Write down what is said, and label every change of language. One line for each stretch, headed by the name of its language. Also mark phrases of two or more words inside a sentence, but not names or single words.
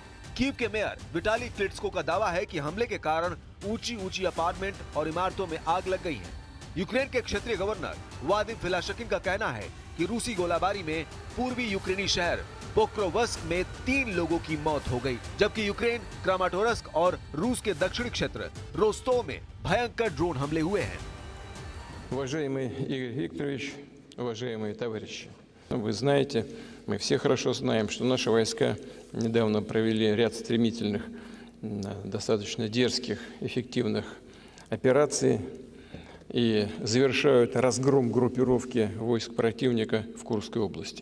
Hindi: कीव के मेयर विटाली क्लिट्स्को का दावा है कि हमले के कारण ऊंची अपार्टमेंट और इमारतों में आग लग गई है। यूक्रेन के क्षेत्रीय गवर्नर वादिम फिलाशकिन का कहना है कि रूसी गोलाबारी में पूर्वी यूक्रेनी शहर पोक्रोवस्क में 3 लोगों की मौत हो गई, जबकि यूक्रेन क्रामाटोरस्क और रूस के दक्षिणी क्षेत्र रोस्तोव में भयंकर ड्रोन हमले हुए हैं।
Russian: Уважаемый Игорь Викторович, уважаемые товарищи, вы знаете, мы все хорошо знаем, что наши войска недавно провели ряд стремительных, достаточно дерзких, эффективных операций и завершают разгром группировки войск противника в Курской области.